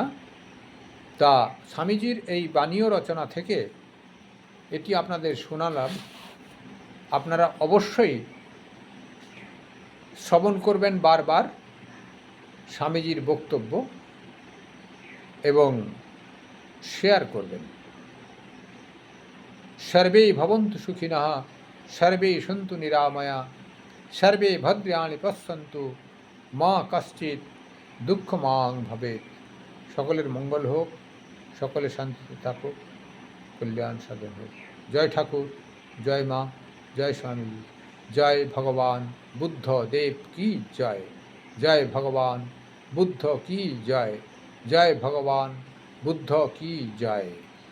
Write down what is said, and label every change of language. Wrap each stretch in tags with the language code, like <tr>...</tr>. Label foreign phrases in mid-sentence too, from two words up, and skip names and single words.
<bn>তা স্বামীজির এই বাণীয় রচনা থেকে এটি আপনাদের শোনালাম। আপনারা অবশ্যই শ্রবণ করবেন বারবার স্বামীজির বক্তব্য এবং শেয়ার করবেন।</bn> <sa>সর্বে ভবন্তু সুখিনঃ, সর্বে সন্তু নিরাময়া, সর্বে ভদ্রাণি পশ্যন্তু, মা কশ্চিৎ দুঃখমাং ভবেৎ।</sa> <bn>সকলের মঙ্গল হোক, সকলে শান্তিতে থাকুক, কল্যাণ সাধন হোক। জয় ঠাকুর, জয় মা, জয় স্বামী, জয় ভগবান বুদ্ধ দেব কি জয়, জয় ভগবান বুদ্ধ কি জয়, জয় ভগবান বুদ্ধ কি জয়।</bn>